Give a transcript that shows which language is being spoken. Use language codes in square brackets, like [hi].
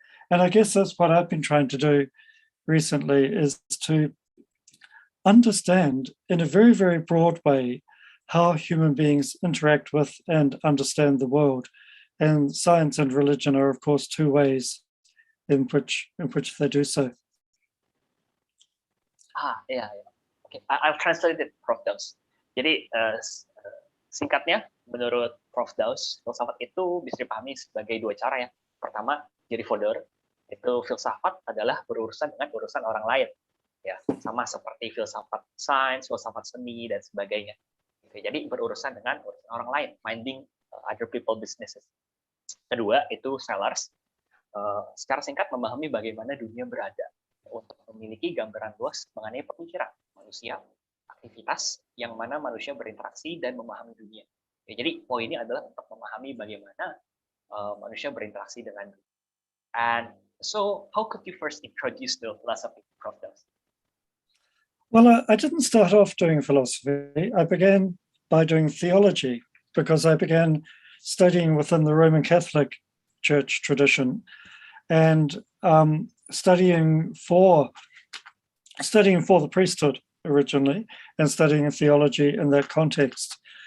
[en] And I guess that's what I've been trying to do recently, is to understand in a very, very broad way how human beings interact with and understand the world. And science and religion are, of course, two ways in which they do so. Yeah. Okay, I'll translate it, Prof. Daus. [id] Jadi singkatnya, menurut Prof. Daus, filsafat itu bisa dipahami sebagai dua cara ya. Pertama, jadi fodor, itu filsafat adalah berurusan dengan urusan orang lain. Ya, sama seperti filsafat sains, filsafat seni, dan sebagainya. Jadi berurusan dengan urusan orang lain, [en] minding other people businesses. [id] Kedua, itu Sellars. Secara singkat memahami bagaimana dunia berada untuk memiliki gambaran luas mengenai pemikiran manusia, aktivitas yang mana manusia berinteraksi dan memahami dunia. Ya, jadi poinnya adalah untuk memahami bagaimana manusia berinteraksi dengan dunia. [en] And so, how could you first introduce the philosophy, Prof. Daus? Well, I didn't start off doing philosophy. I began by doing theology because I began studying within the Roman Catholic Church tradition and studying for the priesthood originally and studying theology in that context.